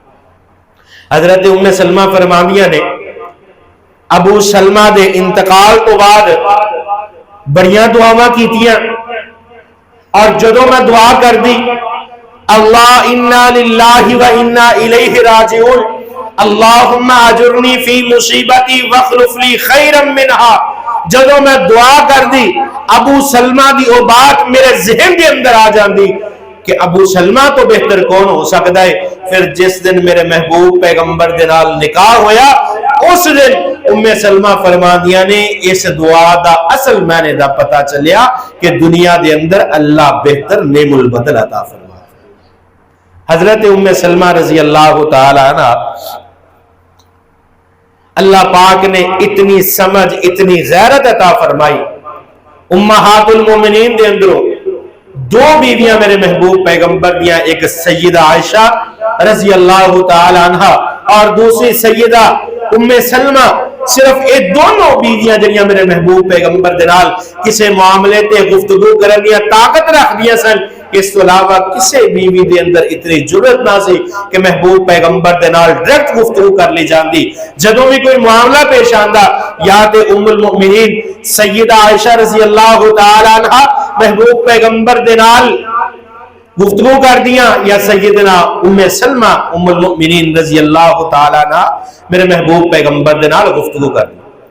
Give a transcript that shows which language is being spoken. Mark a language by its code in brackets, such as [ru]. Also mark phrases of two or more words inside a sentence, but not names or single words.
[pa] حضرت ام سلمہ فرماندیاں نے ابو سلمہ دے انتقال تو بعد بڑیاں دعاواں کیتیاں اور جدوں میں دعا کر دی اللہ [ar] انا للہ و انا الیہ راجعون اللہم اجرنی فی مصیبتی واخلف لی خیرا منہا، [pa] جدوں میں دعا کر دی ابو سلمہ دی او بات میرے ذہن کے اندر آ جاندی کہ ابو سلمہ تو بہتر کون ہو سکتا ہے۔ پھر جس دن میرے محبوب پیغمبر دے نال نکاح ہویا اس دن ام سلمہ فرماندیاں نے اس دعا دا اصل معنی دا پتہ چلیا کہ دنیا دے اندر اللہ بہتر نعم البدل عطا فرما۔ حضرت ام سلمہ [ar] رضی اللہ تعالی عنہ [pa] اللہ پاک نے اتنی سمجھ اتنی غیرت عطا فرمائی، امہات المومنین دے اندروں 2 بیویاں میرے محبوب پیغمبر دیاں، ایک سیدہ عائشہ [ar] رضی اللہ تعالی عنہ [pa] اور دوسری سیدہ ام سلمہ، صرف یہ دونوں بیویاں جنیاں میرے محبوب پیغمبر دے نال کسے معاملے تے گفتگو کرن دیا طاقت رکھ دیا سن، اس تو علاوہ کسے بیوی دے اندر اتنی جرت نہ سی کہ محبوب پیغمبر دے نال ڈائریکٹ گفتگو کر لی جاندی. جدوں بھی کوئی معاملہ پیش آندا یا تے ام المؤمنین سیدہ عائشہ [ar] رضی اللہ تعالی عنہا [pa] محبوب پیغمبر دے نال گفتگو کر دیا یا سیدنا ام سلمہ ام المؤمنین [ar] رضی اللہ تعالی عنہ [pa] میرے محبوب پیغمبر دے نال گفتگو کر دی.